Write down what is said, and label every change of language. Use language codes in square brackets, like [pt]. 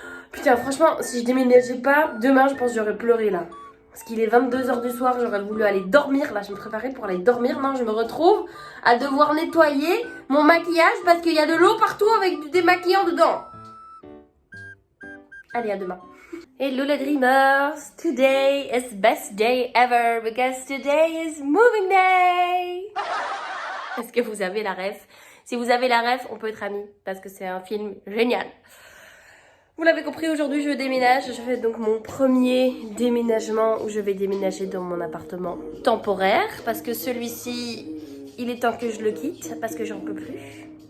[fr] Putain, franchement, si je déménageais pas, demain, je pense que j'aurais pleuré là. Parce qu'il est 22h du soir, j'aurais voulu aller dormir. Là, je me préparais pour aller dormir. Non, je me retrouve à devoir nettoyer mon maquillage parce qu'il y a de l'eau partout avec du démaquillant dedans. Allez, à demain. Hello les dreamers. [en] Today is the best day ever because today is moving day. [fr] Est-ce que vous avez la ref? Si vous avez la ref, on peut être amis parce que c'est un film génial. Vous l'avez compris, aujourd'hui je déménage. Je fais donc mon premier déménagement où je vais déménager dans mon appartement temporaire parce que celui-ci, il est temps que je le quitte parce que j'en peux plus.